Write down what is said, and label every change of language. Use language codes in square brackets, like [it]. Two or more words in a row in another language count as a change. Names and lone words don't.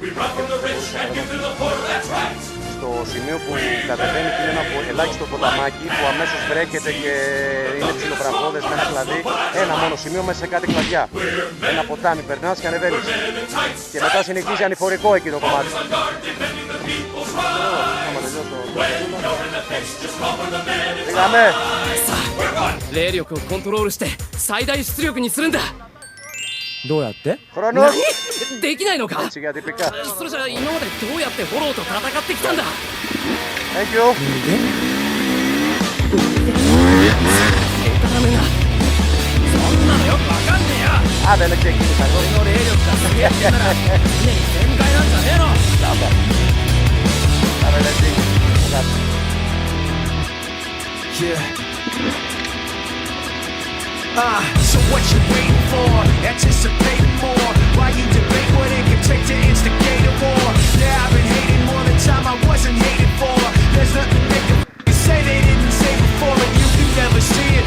[el] Στο σημείο που κατεβαίνει και είναι ένα ελάχιστο ποταμάκι που αμέσως βρέχεται και είναι ψιλοφραγκώδες με ένα κλαδί. Ένα μόνο σημείο μέσα σε κάτι κλαδιά. Ένα ποτάμι, περνάς και ανεβαίνεις. Και μετά συνεχίζει ανηφορικό εκεί το κομμάτι. Πήγαμε! [ja] 霊力をコントロールして最大出力にするんだ。どうやって？ [el] Χρόνος! [ja] できないのか？ [el] Έτσι για τυπικά. [ja] それじゃ今までどうやってフォローと戦ってきたんだ？ [en] Thank you! [ja] ダメだ。そんなのよくわかんねえよ。 [el] Α, δεν ξεκίνησα. [ja] 俺の霊力が先やってんなら常に全開なんじゃねえの。 [el] Άρα δεν ξεκίνησα. [en] Yeah. So what you waiting for? Anticipating more. Why you debate what it can take to instigate a war? Yeah, I've been hating more than time I wasn't hated for. There's nothing they can say they didn't say before, and you can never see it.